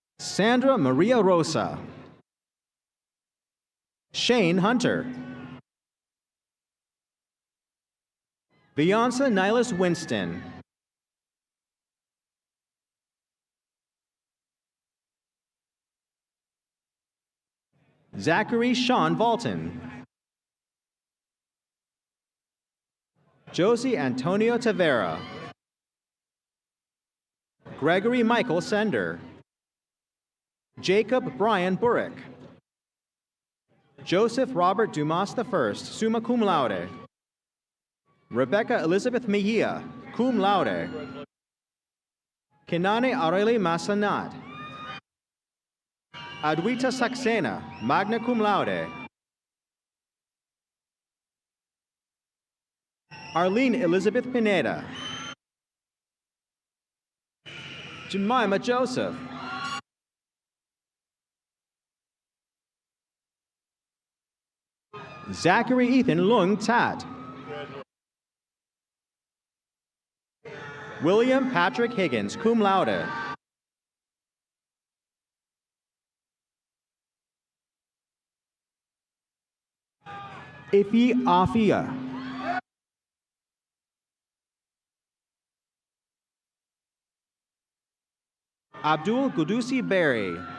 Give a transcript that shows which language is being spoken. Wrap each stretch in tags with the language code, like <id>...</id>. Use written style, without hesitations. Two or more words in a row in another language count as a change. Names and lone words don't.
<en>Sandra Maria Rosa. Shane Hunter. Beyonce Nihilus Winston. Zachary Sean Valton. Josie Antonio Tavera. Gregory Michael Sender. Jacob Brian Burrick. Joseph Robert Dumas I, summa cum laude. Rebecca Elizabeth Mejia, cum laude. Kinane Aurelie Maslanat. Adwita Saxena, magna cum laude. Arlene Elizabeth Pineda. Jemima Joseph. Zachary Ethan Lung Tat. William Patrick Higgins, cum laude. Ifi Afia. Abdul Gudusi Berry.</en>